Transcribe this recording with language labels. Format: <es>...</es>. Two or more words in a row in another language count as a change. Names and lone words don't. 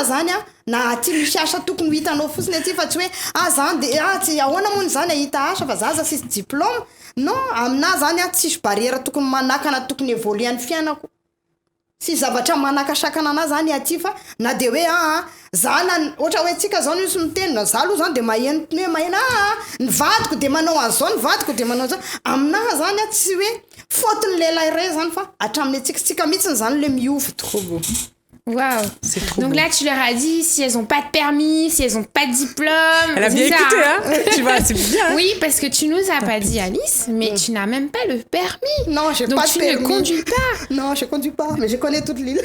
<mg>zany na aty misy asa tokony hitanao fotsiny aty fa tsy hoe zany de tsy ahoana moa zany ahita asa fa zaza sisy diplôme non aminahy zany tsisy barrière tokony manakana tokony évoluer ny fiainako si zavatra manakasakana anazy zany aty fa na de hoe zana ohatra hoe tsika zao nisy miteny na za aloha zany de maheno ny vadiko de manao an'izao ny vadiko de manao an'izao aminahy zany tsy hoe faute ny lehilahy iray zany fa hatramin'ny tsika mihitsy zany le miova</mg> <fr>trop beau. Waouh. Donc là, tu leur as dit si elles n'ont pas de permis, si elles n'ont pas de diplôme. Elle a bien écouté, hein. Tu vois, c'est bien. Hein. Oui, parce que tu nous as pas dit, Alice, mais tu n'as même pas le permis. Non, j'ai donc pas de permis. Donc tu ne conduis pas. Non, je conduis pas, mais je connais toute l'île.</fr>